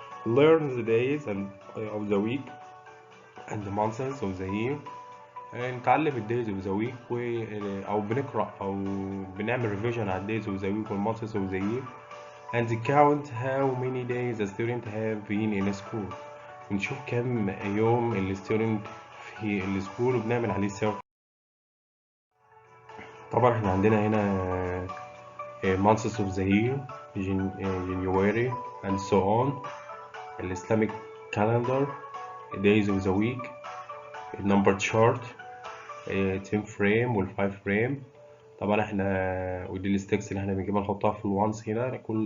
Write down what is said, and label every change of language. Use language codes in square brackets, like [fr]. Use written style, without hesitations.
[en] learn the days of the week and the months of the year. [ar] نتعلم [en] الدايز of the week [ar] او بنقرا او بنعمل ريفيجن على [en] الدايز of the week والمانثس of the year and count how many days the student have been in school. [ar] بنشوف كم يوم الستودنت في السكول وبنعمل عليه سيرش. طبعا احنا عندنا هنا [en] months of the year January and so on. الإسلامك calendar days of the week number chart 10 frame وال 5 frame. [ar] طبعا احنا ودي الستكس اللي احنا بنجيبها نحطها في الوانس هنا.